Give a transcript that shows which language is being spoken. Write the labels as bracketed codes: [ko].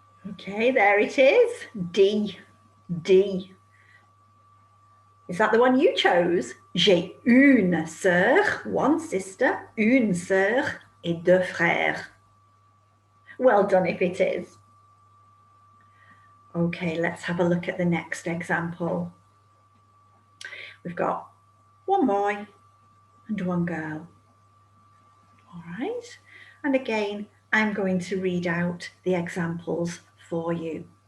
[en] Okay, there it is. D. Is that the one you chose? [fr] J'ai une sœur, [en] one sister, [fr] une sœur et deux frères. [en] Well done if it is. Okay, let's have a look at the next example. We've got one boy and one girl. All right, and again, I'm going to read out the examples for you.